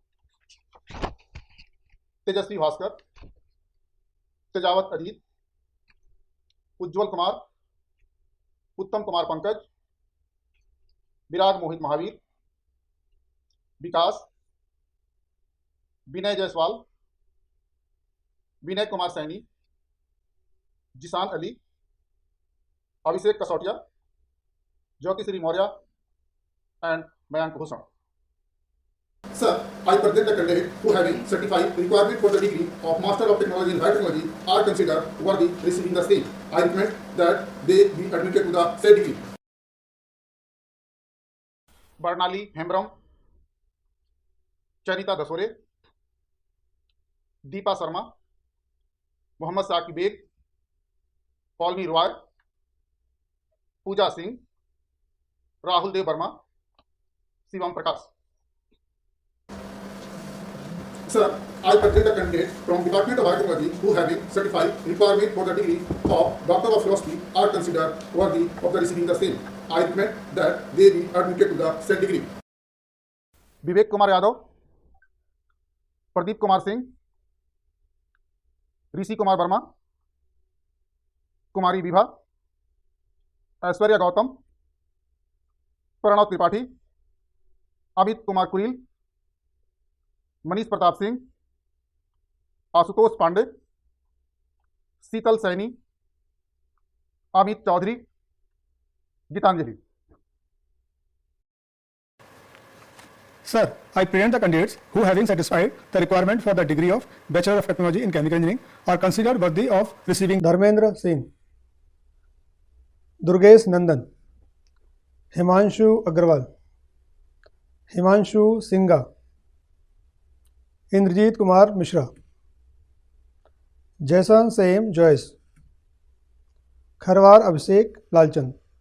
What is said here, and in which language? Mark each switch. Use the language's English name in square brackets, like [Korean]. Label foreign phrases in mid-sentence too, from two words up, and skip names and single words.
[English] Tejasvi Bhaskar, Tejawat Ajit, Ujjwal Kumar, Uttam Kumar Pankaj, Viraj Mohit Mahavir, Vikas, Vinay Jaiswal, Vinay Kumar Saini, Jisan Ali, Abhishek Kasotia, Jyoti Sri Maurya, and Mayank Bhushan. Sir, I present the candidate who having certified requirement for the degree of Master of Technology in Biotechnology are considered worthy receiving the same. I recommend that they be admitted to the said degree. Barnali Hembram, Charita Dasore, Deepa Sharma, Mohammad Saqib Beg, Paulmi Roy, Pooja Singh, Rahul Dev Verma, Shivam Prakash. Sir, I present the candidate from Department of Biotechnology who having certified requirement for the degree of Doctor of Philosophy are considered worthy of the receiving the same. I recommend that they be admitted to the said degree. Vivek Kumar Yadav, Pradeep Kumar Singh, Rishi Kumar Verma, Kumari Vibha, Aishwarya Gautam, Pranav Tripathi, Amit Kumar Kuril, Manish Pratap Singh, Ashutosh Pandey, Sheetal Saini, Amit Chaudhary, Gitanjali. Sir, I present the candidates who, having satisfied the requirement for the degree of Bachelor of Technology in Chemical Engineering, are considered worthy of receiving धर्मेंद्र सिंह, दुर्गेश नंदन, हिमांशु अग्रवाल, हिमांशु सिंगा, इंद्रजीत कुमार मिश्रा, जैसन सेम जॉयस, खरवार अभिषेक लालचंद,